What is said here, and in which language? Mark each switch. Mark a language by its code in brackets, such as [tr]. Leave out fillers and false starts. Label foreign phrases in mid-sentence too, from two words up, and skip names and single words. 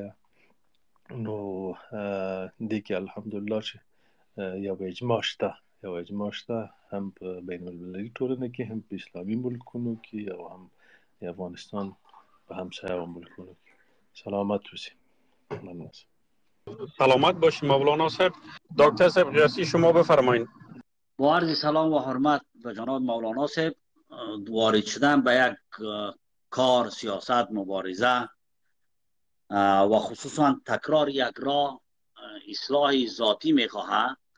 [ps] نو دې کې الحمدلله چې یو اجماع شته، هم په بین المللي ټولنه کې، هم په اسلامي ملکونو کې، او هم د افغانستان په همسایه ملکونو کې. سلامت اوسئ. [fa] سلامت باشید مولانا صاحب. دکتر صاحب قیاسی شما بفرمایید. با عرض سلام و حرمت به جناب مولانا صاحب، وارد شدن به یک کار، سیاست، مبارزه و خصوصا تکرار یک راه اصلاح ذاتی میخواهد